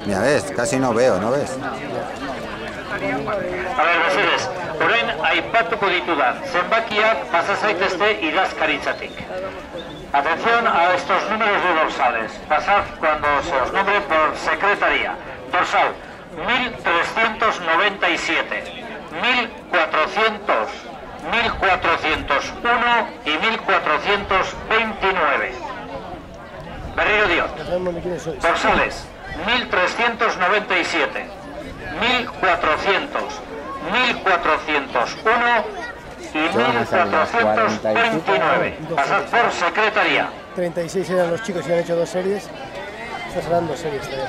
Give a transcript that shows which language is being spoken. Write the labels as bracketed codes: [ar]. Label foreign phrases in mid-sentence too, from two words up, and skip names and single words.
[es] Mira, ves, casi no veo, ¿no ves? A ver, [eu] mesedez, orain aipatuko ditudan zenbakiak pasa zaitezte idazkaritzatik. [es] Atención a estos números de dorsales. Pasad cuando se os nombre por secretaría. Dorsal 1397, 1400, 1401 y 1429. [eu] Berriro diot. [es] Dorsales 1397, 1400, 1401 y 1429. Pasad por secretaría. 36 eran los chicos y han hecho 2 series. Estas serán 2 series también.